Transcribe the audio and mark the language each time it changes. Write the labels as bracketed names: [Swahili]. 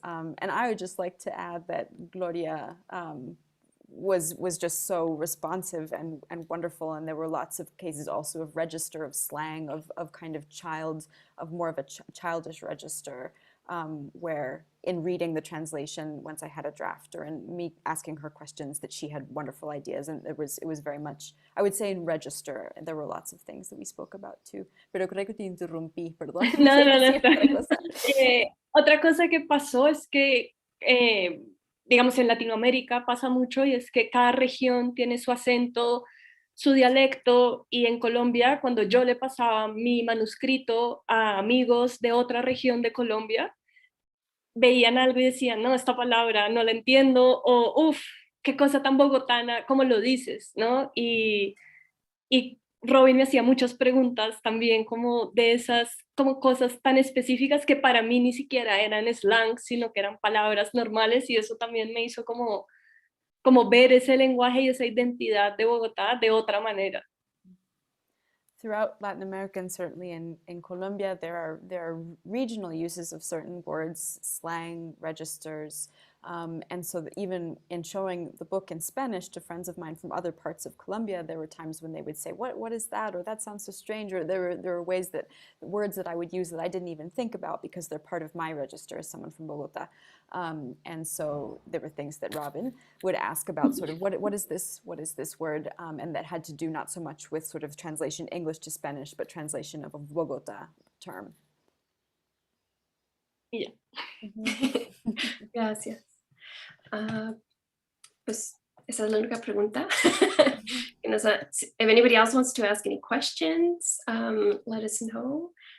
[English] And I would just like to add that Gloria was just so responsive and wonderful, and there were lots of cases also of register, of slang, of kind of more of a childish register, where in reading the translation, once I had a drafter and me asking her questions, that she had wonderful ideas, and it was very much, I would say, in register, and there were lots of things that we spoke about too. [Spanish] Pero creo que te interrumpí, perdón. No, no, no. Otra cosa. Otra cosa que pasó es que, digamos, en Latinoamérica pasa mucho y es que cada región tiene su acento, su dialecto, y en Colombia, cuando yo le pasaba mi manuscrito a amigos de otra región de Colombia, veían algo y decían, no, esta palabra no la entiendo, o uff, qué cosa tan bogotana, ¿cómo lo dices? ¿No? Y Robin me hacía muchas preguntas también como de esas, como cosas tan específicas que para mí ni siquiera eran slang, sino que eran palabras normales, y eso también me hizo como ver ese lenguaje y esa identidad de Bogotá de otra manera. [English] Throughout Latin America, and certainly in Colombia, there are regional uses of certain words, slang, registers, and so that even in showing the book in Spanish to friends of mine from other parts of Colombia, there were times when they would say, what is that? Or that sounds so strange. Or there were ways that words that I would use that I didn't even think about because they're part of my register as someone from Bogota. And so there were things that Robin would ask about, sort of what is this word, and that had to do not so much with sort of translation English to Spanish, but translation of a Bogota term. Yeah. [Spanish] Gracias. Pues esa es la única pregunta. [English] If anybody else wants to ask any questions, let us know.